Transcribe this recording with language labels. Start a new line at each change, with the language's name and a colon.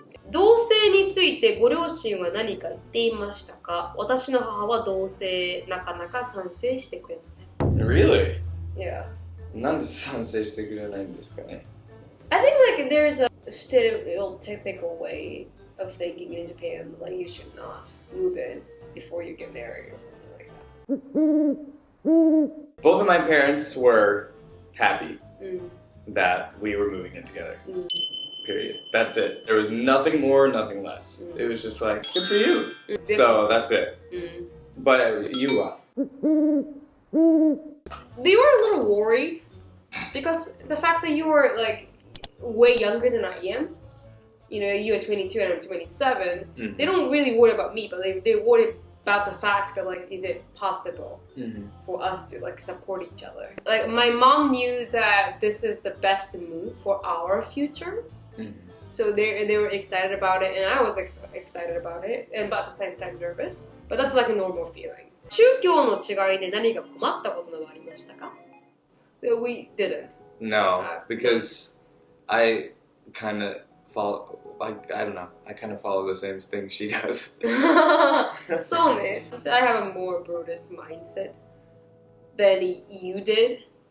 Japanese: 同性についてご両親は何か言っていましたか？私の母は同性なかなか賛成してくれません。
English: Really? Yeah.
Japanese: なんで賛成してくれないんですかね？
English: I think like there's a stereotypical way of thinking in Japan, like you should not move in before you get married or something like that. Both of my parents were happy that we were moving in together. Period. That's it. There was nothing more, nothing less. It was just like, good for you. So that's it. But you are. They were a little worried because the fact that you were like way younger than I am, you know, you are 22 and I'm 27, they don't really worry about me, but they worry about the fact that like, is it possible for us to like support each other? Like my mom knew that this is the best move for our future. So they were excited about it and I was excited about it and but at the same time nervous. But that's like a normal feelings.
Japanese: 宗教の違いで何か困ったことなどありましたか？
English: We didn't. No, because I kind of follow, like, I don't know, I kind of follow the same thing she does. So I have a more Buddhist mindset than you did.